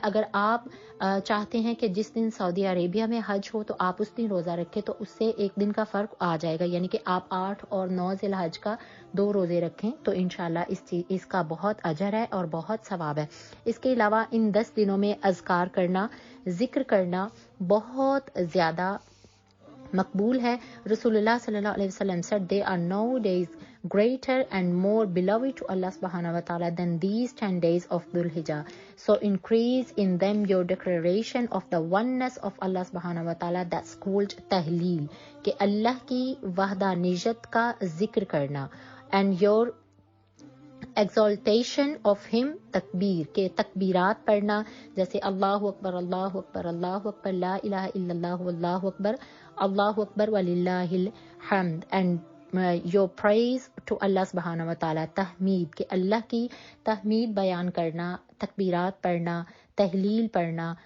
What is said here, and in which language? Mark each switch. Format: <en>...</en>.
<ur>اگر آپ چاہتے ہیں کہ جس دن سعودی عربیہ میں حج ہو تو آپ اس دن روزہ رکھیں تو اس سے ایک دن کا فرق آ جائے گا، یعنی کہ آپ 8 اور 9 ذی الحج کا 2 روزے رکھیں تو انشاءاللہ اس کا بہت اجر ہے اور بہت ثواب ہے. اس کے علاوہ ان 10 دنوں میں اذکار کرنا، ذکر کرنا بہت زیادہ مقبول ہے.</ur> <en>رسول اللہ صلی اللہ علیہ وسلم said there are no days greater and more beloved to Allah subhanahu wa ta'ala than these 10 days of Dhul Hijjah. So increase in them your declaration of the oneness of Allah subhanahu wa ta'ala, that's called تحلیل،</en> <ur>کہ اللہ کی وحدانیت کا ذکر کرنا،</ur> <en>and your exaltation of him،</en> <ur>تکبیر کے تکبیرات پڑھنا جیسے</ur> <ar>اللہ اکبر اللہ اکبر اللہ اکبر لا الہ الا اللہ واللہ اکبر اللہ اکبر وللہ الحمد،</ar> <en>and your praise to</en> <ur>اللہ سبحانہ و تعالیٰ، تحمید کہ اللہ کی تحمید بیان کرنا، تکبیرات پڑھنا، تحلیل پڑھنا.</ur>